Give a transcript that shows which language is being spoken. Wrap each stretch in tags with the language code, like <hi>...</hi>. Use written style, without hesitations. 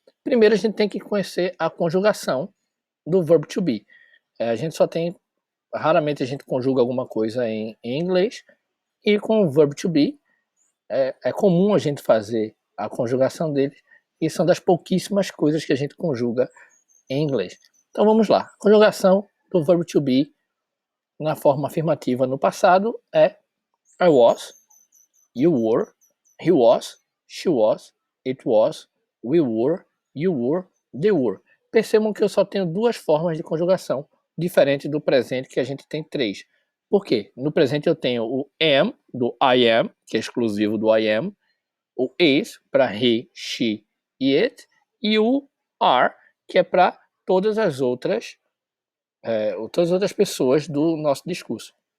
<pt>Primeiro a gente tem que conhecer a conjugação do verb to be. Raramente a gente conjuga alguma coisa em inglês, e com o verb to be é comum a gente fazer a conjugação dele, e são das pouquíssimas coisas que a gente conjuga em inglês. Então vamos lá. A conjugação do verb to be na forma afirmativa no passado é</pt> <en>I was, you were, he was, she was, it was, we were, you were, they were.</en> <pt>Percebam que eu só tenho duas formas de conjugação, diferente do presente que a gente tem três. Por quê? No presente eu tenho o am, do</pt> <en>I am,</en> <pt>que é exclusivo do I am, o is, para he, she e it, e o are, que é para todas as outras pessoas do nosso discurso.</pt>